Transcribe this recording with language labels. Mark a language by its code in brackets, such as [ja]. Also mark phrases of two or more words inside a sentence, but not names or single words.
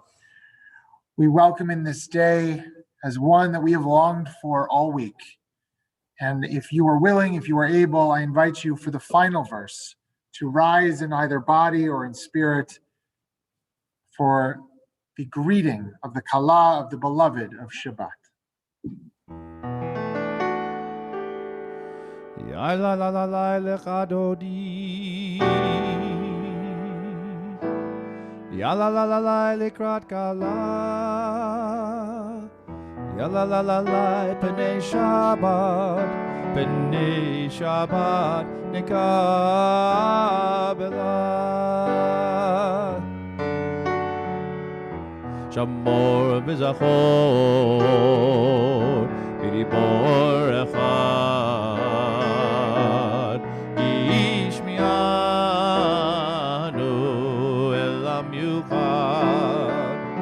[en] We welcome in this day as one that we have longed for all week. And if you are willing, if you are able, I invite you for the final verse to rise in either body or in spirit for the greeting of the Kala of the beloved of Shabbat. [he] יה לה לה לה לה לכה דודי יה לה לה לה לה לקראת כלה יה לה לה לה לה פני שבת נקבלה שמור וזכור בדיבור אחד השמיענו אל המיוחד